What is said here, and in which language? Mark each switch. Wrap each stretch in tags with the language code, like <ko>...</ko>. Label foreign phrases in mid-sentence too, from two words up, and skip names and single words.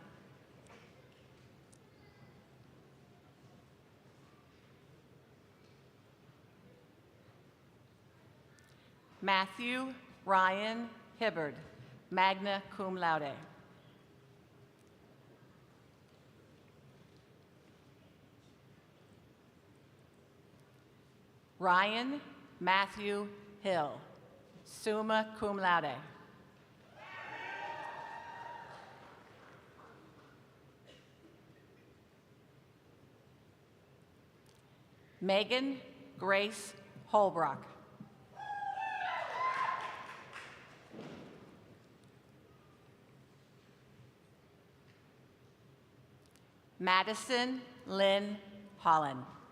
<en>Matthew Ryan Hibbard,</en> <la>magna cum laude.</la> <en>Ryan Matthew Hill,</en> <la>summa cum laude.</la> <en>Megan Grace Holbrook. Madison Lynn Holland.</en>